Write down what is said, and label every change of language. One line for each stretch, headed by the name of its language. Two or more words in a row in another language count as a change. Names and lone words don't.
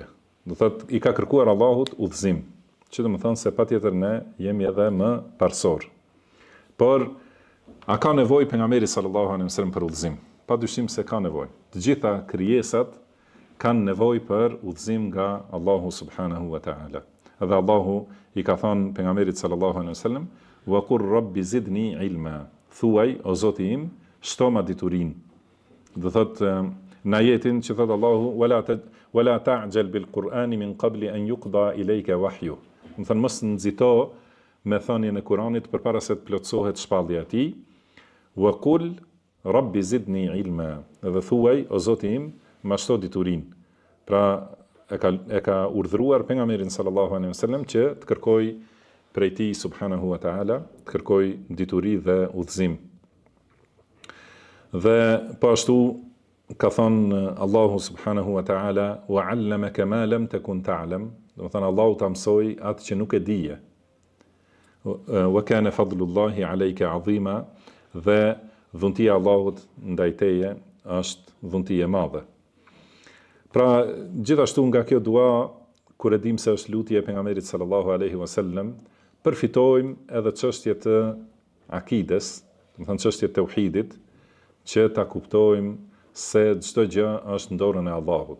Albanian: Do thotë i ka kërkuar Allahut udhëzim, që do të thonë se patjetër ne jemi edhe më parsor. Por a ka nevojë pejgamberi
Arabic: صلى الله عليه وسلم
Albanian: për udhëzim? Padyshim se ka nevojë. Të gjitha krijesat kanë nevojë për udhëzim nga Allahu
Arabic: سبحانه وتعالى.
Albanian: Edhe Allahu i ka thënë pejgamberit
Arabic: صلى الله عليه وسلم: "وقل رب زدني علما."
Albanian: Thuaj, o Zoti im, shto ma diturinë. Do thotë në ajetin që thotë Allahu
Arabic: ولا تعجل بالقرآن من قبل أن يقضى إليك وحيه.
Albanian: Do thonë mos nxito me thënien e Kuranit përpara se të plotësohet shpallja e tij.
Arabic: وقل رب زدني علما.
Albanian: Dhe thuaj, o Zoti im, ma shto diturinë. Pra e ka urdhëruar pejgamberin
Arabic: صلى الله عليه وسلم
Albanian: që të kërkoj prej tij
Arabic: سبحانه وتعالى,
Albanian: të kërkoj dituri dhe udhëzim. Dhe po ashtu ka thonë Allahu
Arabic: سبحانه وتعالى: "وعلمك ما لم تكن تعلم."
Albanian: Do të thonë Allahu ta mësoi atë që nuk e dije.
Arabic: "وكان فضل الله عليك عظيما."
Albanian: Dhe dhuntia e Allahut ndaj teje është dhunti e madhe. Pra, gjithashtu nga kjo dua, kur e dim se është lutje e pejgamberit
Arabic: صلى الله عليه وسلم,
Albanian: përfitojmë edhe çështje të akides, do të thënë çështje të tauhidit, që ta kuptojmë se çdo gjë është në dorën e Allahut.